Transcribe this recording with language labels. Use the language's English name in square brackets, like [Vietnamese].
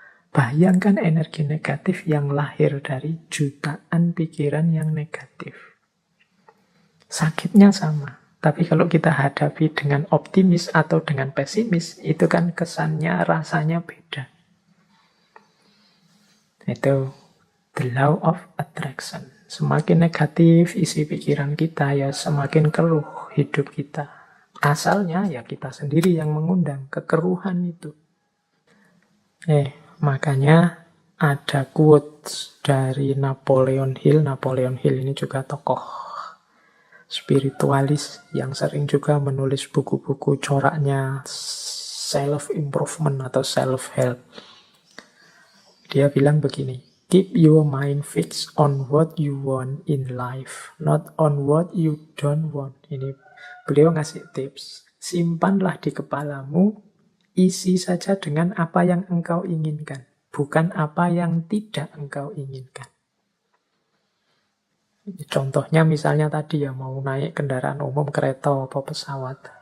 [Indonesian] Bayangkan energi negatif yang lahir dari jutaan pikiran yang negatif. Sakitnya sama. Tapi kalau kita hadapi dengan optimis atau dengan pesimis, itu kan kesannya, rasanya beda. Itu the law of attraction. Semakin negatif isi pikiran kita, ya semakin keruh hidup kita. Asalnya ya kita sendiri yang mengundang kekeruhan itu. Makanya ada quotes dari Napoleon Hill. Napoleon Hill ini juga tokoh spiritualis yang sering juga menulis buku-buku coraknya self-improvement atau self-help. Dia bilang begini, [English] keep your mind fixed on what you want in life, not on what you don't want. [Indonesian] Ini beliau ngasih tips. Simpanlah di kepalamu, isi saja dengan apa yang engkau inginkan, bukan apa yang tidak engkau inginkan. Contohnya misalnya tadi ya, mau naik kendaraan umum, kereta atau pesawat.